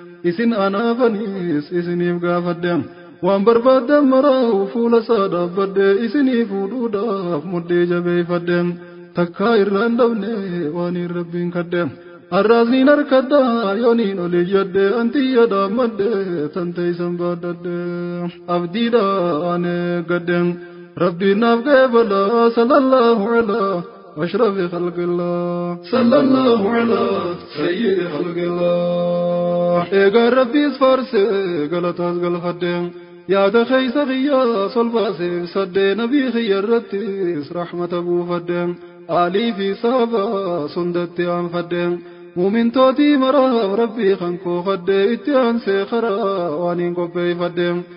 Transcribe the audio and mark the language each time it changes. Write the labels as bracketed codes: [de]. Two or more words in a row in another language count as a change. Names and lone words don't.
[om] Isin anaafaniis isiniif gaafadhe. Waan barbaaddan maraa'u fuula isaa dhaabbadhe, isinii fuudhuudhaaf mudhii jabeeffadhe. Takkaa irraan dhabne waan hin Rabbiin kadhe. Arraasniin harkadhaa yooniin olii jedhe antiyya dhaammadhe tan teessan baadhadhe. Abdiidhaan eeggadhe Rabbiin naaf ga'e balaa [ar] صلى الله على أشرف خلق الله. صلى الله على سيد خلق الله. [om] Eegaan Rabbiis faarse galataas galfadhe. Yaada keessa kiyyaa sol baasee ibsadhe, nabii kiyya irrattis rahmata buufadhe. Aalii fi sahaba sundatti aanfadhe. Muumintootii maraaf Rabbii kan koo fadhe, itti aansee karaa waan hin qopheeffadhe.